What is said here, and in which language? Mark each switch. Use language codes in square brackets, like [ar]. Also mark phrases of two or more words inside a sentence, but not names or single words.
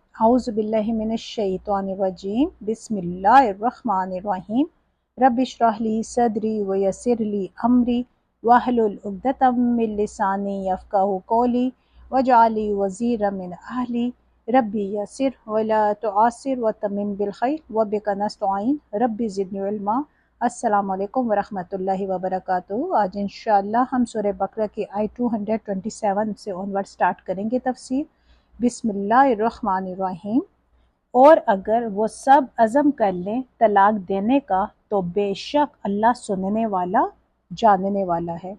[ar] أعوذ بالله من الشيطان الرجيم بسم الله الرحمن الرحيم رب اشرح لي صدري ويسر لي أمري واحلل عقدة من لساني يفقهوا قولي واجعل لي وزيرا من أهلي رب يسر ولا تعسر وتمم بالخير وبك نستعين رب زدني علما. السلام عليكم ورحمة الله وبركاته. [ur] آج ان شاء اللہ ہم سورہ بقرہ کی آیت 227 سے [en] onward start [ur] کریں گے تفسیر. بسم اللہ الرحمن الرحیم۔ اور اگر وہ سب عزم کر لیں طلاق دینے کا تو بیشک اللہ سننے والا جاننے والا ہے.